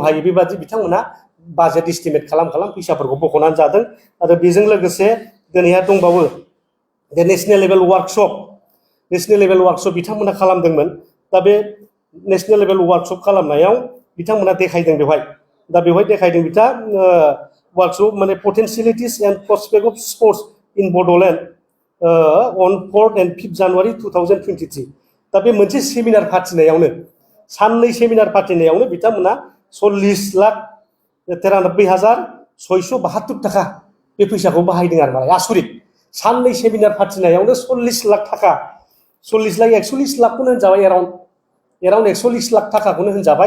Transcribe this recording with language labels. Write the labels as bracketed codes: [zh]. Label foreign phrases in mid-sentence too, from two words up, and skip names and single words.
[brx] हायो बेबादि बिथांमोना [en] budget estimate [brx] खालाम फैसाफोरखौ बख'नानै जादों आरो बेजों लोगोसे दिनैहा दंबावो दा [en] national level workshop [brx] बिथांमोना खालामदोंमोन दा बे [en] national level workshop [brx] खालामनायाव बिथांमोना देखायदों बेवहाय देखायदों वार्कशप माने [en] potentialities and prospect of sports in Bodoland on 4th and 5th January 2023 [brx] दा बे मोनसे सेमिनार फाथिनायावनो साननै सेमिनार फाथिनायावनो बिथांमोना 40,93,672 थाखा बे फैसाखौ बाहायदों आरो मालाय आसरित साननै सेमिनार फाथिनायावनो 40 लाख थाखा 140 लाखखौनो होनजाबाय एराउन्ड 140 लाख थाखाखौनो होनजाबाय